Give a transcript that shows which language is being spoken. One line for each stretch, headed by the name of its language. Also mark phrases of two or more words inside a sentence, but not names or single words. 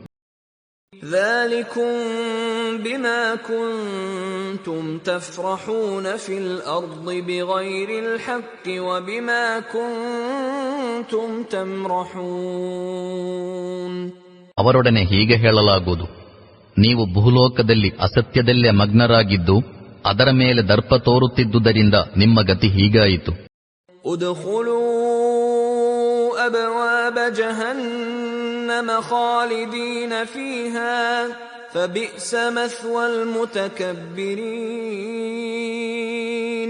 Arabic: ذلكم بما كنتم تفرحون في الأرض بغير الحق وبما كنتم تمرحون.
Kannada: ಅವರೊಡನೆ ಹೀಗೆ ಹೇಳಲಾಗುವುದು, ನೀವು ಭೂಲೋಕದಲ್ಲಿ ಅಸತ್ಯದಲ್ಲೇ ಮಗ್ನರಾಗಿದ್ದು ಅದರ ಮೇಲೆ ದರ್ಪ ತೋರುತ್ತಿದ್ದುದರಿಂದ ನಿಮ್ಮ ಗತಿ ಹೀಗಾಯಿತು.
Arabic: ادخلوا أبواب جهنم خالدين فيها فبئس مثوى المتكبرين.